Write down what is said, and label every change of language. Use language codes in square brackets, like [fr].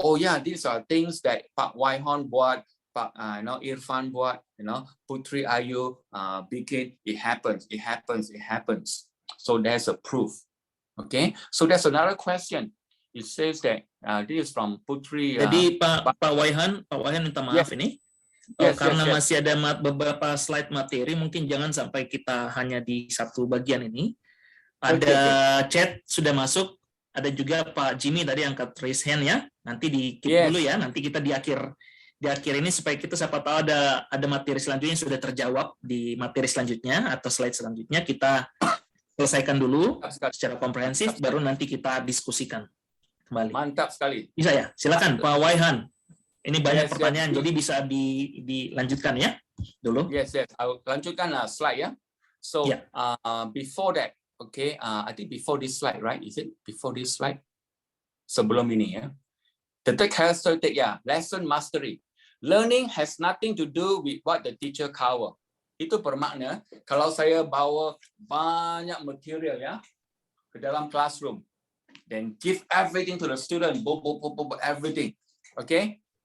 [en] Oh yeah, these are things that Pak Waihon buat, Pak Irfan buat, Putri Ayu bikin. It happens, it happens, it happens. So there's a proof. Okay, so there's another question. It says that this is from Putri. [id] Jadi Pak Waihan minta maaf, [en] yes. [id] ini. [en] Yes, [id] Karena [en] yes. [id] masih ada beberapa slide materi, mungkin jangan sampai kita hanya di satu bagian ini. Ada chat sudah masuk, ada juga Pak Jimmy tadi angkat raise hand, ya. Nanti di keep dulu, ya. Nanti kita di akhir ini supaya kita siapa tahu ada materi selanjutnya yang sudah terjawab di materi selanjutnya atau slide selanjutnya, kita selesaikan dulu secara komprehensif, baru nanti kita diskusikan kembali. Mantap sekali. Bisa ya? Silakan Pak Waihan. Ini banyak pertanyaan, jadi bisa dilanjutkan, ya, dulu. [en] Yes. I'll lanjutkan slide, ya. So before that, okay, I think before this slide, right? Is it before this slide? [id] Sebelum ini, ya. [en] The third characteristic, lesson mastery. Learning has nothing to do with what the teacher cover. [id] Itu bermakna kalau saya bawa banyak material, ya, ke dalam classroom, [en] then give everything to the student, everything, okay?